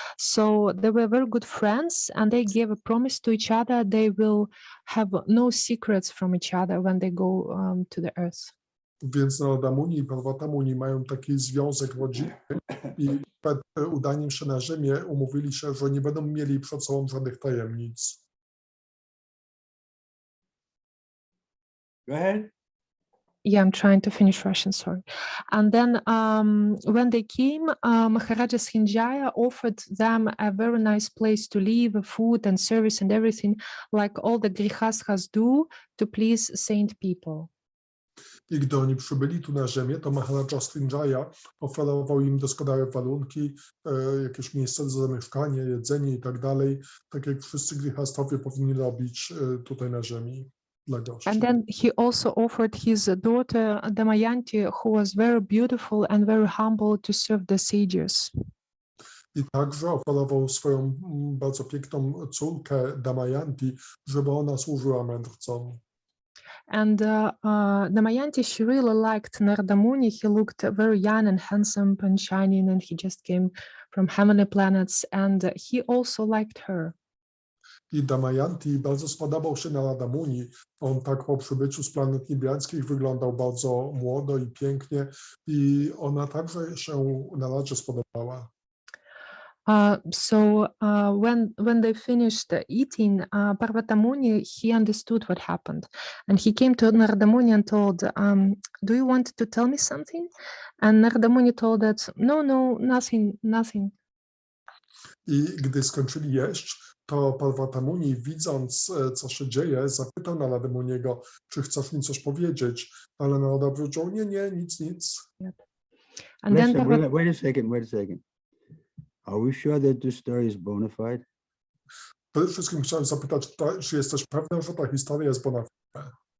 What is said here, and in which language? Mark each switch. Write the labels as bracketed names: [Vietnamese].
[English] So they were very good friends, and they gave a promise to each other they will have no secrets from each other when they go to the earth. [Polish] Więc Narada Muni i Parvata Muni mają taki związek rodzinny i przed udaniem się na Ziemię umówili się, że nie będą mieli przed sobą żadnych tajemnic. [English] Go ahead. Yeah, I'm trying to finish Russian, sorry. And then when they came, Maharaja Srinjaya offered them a very nice place to live, food and service and everything, like all the grihasthas do to please saint people. [Polish] I gdy oni przybyli tu na ziemię, to Maharaja Srinjaya oferował im doskonałe warunki, jakieś miejsce do zamieszkania, jedzenie i tak dalej, tak jak wszyscy grihastowie powinni robić tutaj na ziemi dla gości. [English] And then he also offered his daughter Damayanti, who was very beautiful and very humble, to serve the sages. [Polish] I także oferował swoją bardzo piękną córkę Damayanti, żeby ona służyła mędrcom. [English] And Damayanti, she really liked Narada Muni. He looked very young and handsome and shining, and he just came from heavenly planets, and he also liked her. [Polish] I Damayanti bardzo spodobał się Narada Muni. On tak po przybyciu z planet niebiańskich wyglądał bardzo młodo i pięknie i ona także się Naradze spodobała. [English] So when they finished eating, Parvata Muni, he understood what happened, and he came to Narada Muni and told, "Do you want to tell me something?" And Narada Muni told that, "No, nothing." [Polish] I gdy skończyli jeść, to Parvata Muni, widząc, co się dzieje, zapytał Narada Muniego, czy chcesz mi coś powiedzieć, ale Narada powiedział, nie, nic. [English] And then Listen, wait a second. Are we sure that this story is bona fide? [Polish] Przede wszystkim chciałem zapytać, czy jesteś pewna, że ta historia jest bona fide?